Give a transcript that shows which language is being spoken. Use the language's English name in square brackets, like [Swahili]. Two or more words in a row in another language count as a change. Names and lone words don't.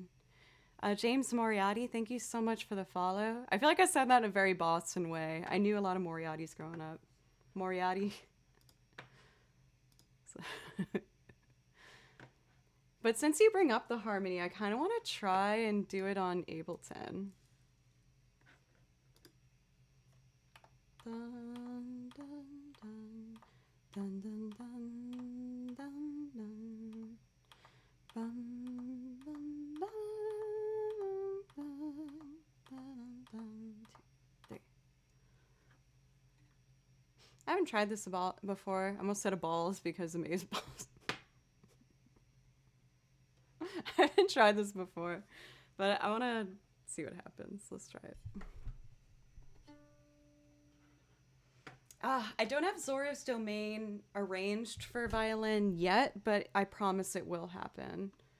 [English] James Moriarty, thank you so much for the follow. I feel like I said that in a very Boston way. I knew a lot of Moriartys growing up. Moriarty. But since you bring up the harmony, I kind of want to try and do it on Ableton. Dun, dun, dun, dun, dun, dun, dun, bum, bum, bum, bum, bum, bum, 2, 3. I haven't tried this before. I almost said a balls because of Maze balls. I haven't tried this before, but I want to see what happens. Let's try it. I don't have Zorio's domain arranged for violin yet, but I promise it will happen.